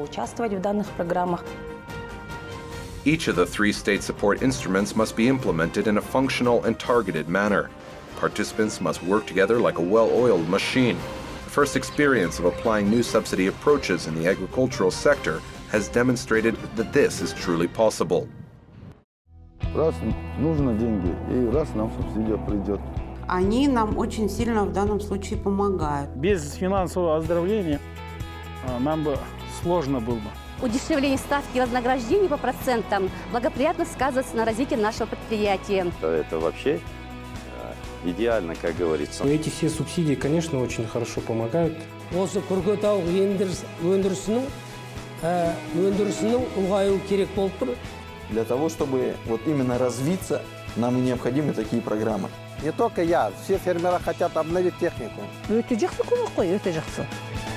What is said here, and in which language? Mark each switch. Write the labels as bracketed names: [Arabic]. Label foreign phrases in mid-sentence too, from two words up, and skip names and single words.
[English] Each of the 3 state support instruments must be implemented in a functional and targeted manner. Participants must work together like a well-oiled machine. The first experience of applying new subsidy approaches in the agricultural sector has demonstrated that this is truly possible. [Russian] Раз нужно деньги, и раз нам субсидия придет. Они нам очень сильно в данном случае помогают. Без финансового оздоровления нам бы сложно было бы. Удешевление ставки вознаграждений по процентам благоприятно сказывается на развитии нашего предприятия. Это вообще идеально, как говорится. Эти все субсидии, конечно, очень хорошо помогают. [Kazakh] Осы күркетауық өндірісінің ұлғаюы керек болып тұр. [Russian] Для того, чтобы вот именно развиться, нам и необходимы такие программы. Не только я, все фермеры хотят обновить технику. [Kazakh] Өте жақсы көмек қой, өте жақсы.